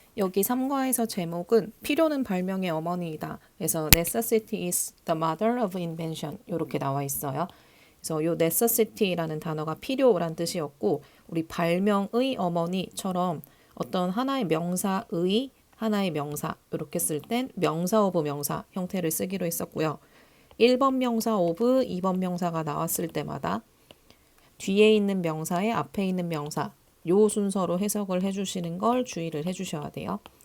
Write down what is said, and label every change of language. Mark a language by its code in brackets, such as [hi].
[ko] 여기 3과에서 제목은 필요는 발명의 어머니이다. 그래서 [en] necessity is the mother of invention [ko] 이렇게 나와 있어요. 그래서 요 necessity라는 단어가 필요란 뜻이었고 우리 발명의 어머니처럼 어떤 하나의 명사의 하나의 명사 이렇게 쓸 땐 명사 오브 명사 형태를 쓰기로 했었고요. 1번 명사 오브 2번 명사가 나왔을 때마다 뒤에 있는 명사에 앞에 있는 명사 요 순서로 해석을 해주시는 걸 주의를 해주셔야 돼요.